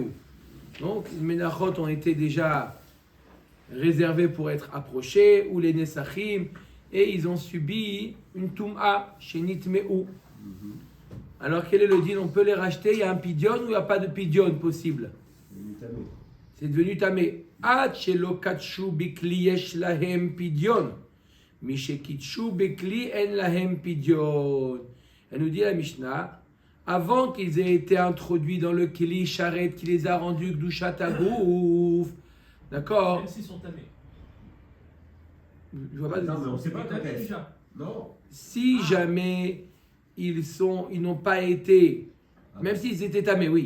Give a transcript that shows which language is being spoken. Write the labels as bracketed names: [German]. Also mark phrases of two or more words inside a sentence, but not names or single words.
[French] Donc, les menachot ont été déjà réservés pour être approchés, ou les nesachim, et ils ont subi une [Hebrew] טומאה שנטמאו. [French] Alors, quel est le din? On peut les racheter, il y a un pidyon ou il n'y a pas de pidyon possible? C'est devenu tamé. [Hebrew] עד שלא קדשו בכלי יש להם פדיון. משקדשו בכלי אין להם פדיון. [French] Elle nous dit la Mishnah, avant qu'ils aient été introduits dans le [Hebrew] כלי שרת [French] qui les a rendus [Hebrew] קדושת הגוף. [French] D'accord? Même s'ils sont tamés. Je vois pas. Non, mais on ne sait pas quand Tamés est-ce. déjà. Non. Si jamais ils n'ont pas été, même s'ils étaient tamés, oui.